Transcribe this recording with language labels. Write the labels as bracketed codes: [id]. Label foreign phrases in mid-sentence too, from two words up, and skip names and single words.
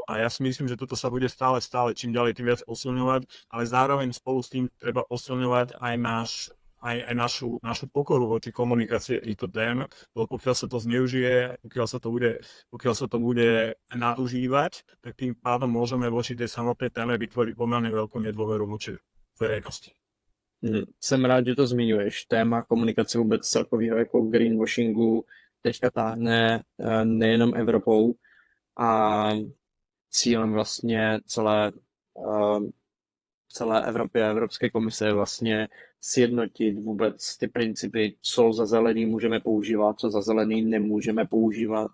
[sk] A ja si myslím, že toto sa bude stále, čím ďalej, tým viac posilňovať, ale zároveň spolu s tým treba posilňovať aj našu pokoru voči komunikácii týchto tém, lebo pokiaľ sa to zneužije, pokiaľ sa to bude nadužívať, tak tým pádom môžeme voči tej samotnej téme vytvoriť pomerne veľkú nedôveru voči verejnosti. [cs] Jsem rád, že to zmiňuješ. Téma komunikace vůbec celkového jako greenwashingu teďka táhne nejenom Evropou a cílem vlastně celé Evropy a Evropské komise je vlastně sjednotit vůbec ty principy, co za zelený můžeme používat, co za zelený nemůžeme používat.